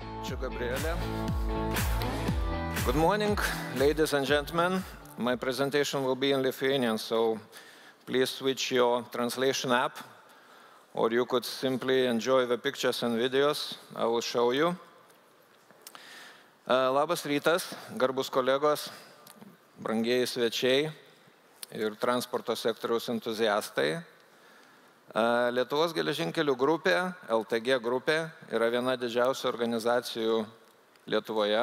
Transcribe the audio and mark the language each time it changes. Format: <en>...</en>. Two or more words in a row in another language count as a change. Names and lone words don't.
<lt>Ačiū, Gabrielė.</lt> <en>Good morning, ladies and gentlemen. My presentation will be in Lithuanian, so please switch your translation app, or you could simply enjoy the pictures and videos I will show you.</en> <lt>Labas rytas, garbus kolegos, brangieji svečiai ir transporto sektoriaus entuziastai. Lietuvos geležinkelių grupė, LTG grupė, yra viena didžiausių organizacijų Lietuvoje.</lt>